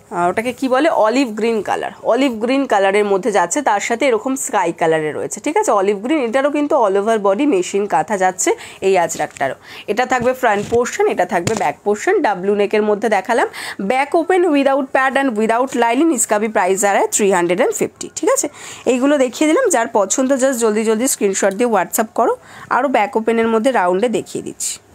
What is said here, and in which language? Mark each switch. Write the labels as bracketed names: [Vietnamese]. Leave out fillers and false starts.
[Bangla] ওটাকে কি বলে, olive green colour, olive green কালারের মধ্যে যাচ্ছে, তার সাথে এরকম স্কাই কালারে রয়েছে, ঠিক আছে। অলিভ গ্রিন, এটারও কিন্তু অল ওভার বডি মেশিন কাঁথা যাচ্ছে এই আজরাকটারও। এটা থাকবে ফ্রন্ট পোর্শন, এটা থাকবে ব্যাক পোর্শন। ডাব্লু নেকের মধ্যে দেখালাম, back open without pad and without lining. [Hindi] इसका भी प्राइस आ रहा है 350, [Bangla] ঠিক আছে। এইগুলো দেখিয়ে দিলাম, যার পছন্দ জাস্ট জলদি জলদি স্ক্রিনশট দিয়ে হোয়াটসঅ্যাপ করো। আরও ব্যাক ওপেনের মধ্যে রাউন্ডে দেখিয়ে দিচ্ছি।